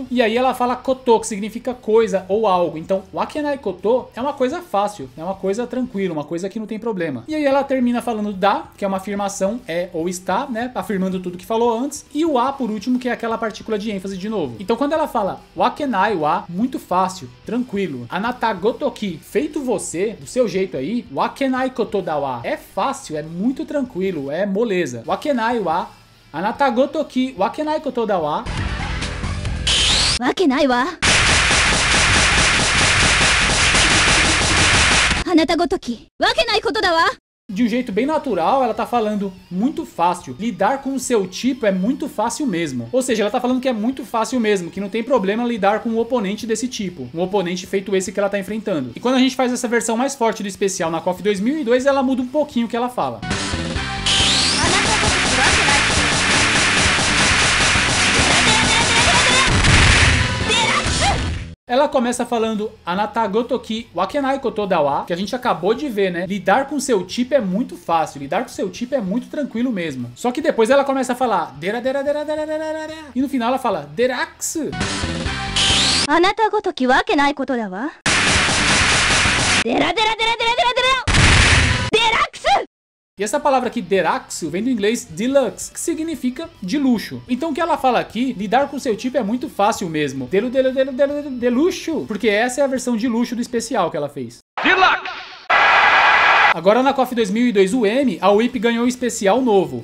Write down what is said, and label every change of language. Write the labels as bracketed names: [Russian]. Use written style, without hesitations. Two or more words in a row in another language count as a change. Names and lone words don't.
[Portuguese] E aí ela fala koto, que significa coisa ou algo. Então, [Japanese] わけないこと [Portuguese] é uma coisa fácil, é uma coisa tranquila, uma coisa que não tem problema. E aí ela termina falando da, que é uma afirmação, é ou está, né, afirmando tudo que falou antes. E o a, por último, que é aquela partícula de ênfase de novo. Então, quando ela fala [Japanese] わけないわ, [Portuguese] muito fácil, tranquilo. [Japanese] あなたごとき, [Portuguese] feito você, do seu jeito aí. [Japanese] わけないことだわ, [Portuguese] é fácil, é muito tranquilo, é moleza. [Japanese] わけないわ、あなたごとき、わけないことだわ. わけないわ。あなたごときわけないことだわ。 [Portuguese] De um jeito bem natural, ela tá falando muito fácil. Lidar com o seu tipo é muito fácil mesmo. Ou seja, ela tá falando que é muito fácil mesmo, que não tem problema lidar com um oponente desse tipo. Um oponente feito esse que ela tá enfrentando. E quando a gente faz essa versão mais forte do especial na KOF 2002, ela muda um pouquinho o que ela fala. Ela começa falando [Japanese] あなたごときわけないことだわ, [Portuguese] que a gente acabou de ver, né? Lidar com seu tipo é muito fácil, lidar com seu tipo é muito tranquilo mesmo. Só que depois ela começa a falar [Japanese] デラデラデラデラデラデラ [Portuguese] dera dera, e no final ela fala derax. [Japanese] あなたごときわけないことだわ。デラデラデラデラデラデラデラックス。 [Portuguese] E essa palavra aqui, deraxu, vem do inglês deluxe, que significa de luxo. Então o que ela fala aqui, lidar com seu tipo é muito fácil mesmo. De luxo, porque essa é a versão de luxo do especial que ela fez. Deluxe! Agora na KOF 2002 UM, a Whip ganhou um especial novo.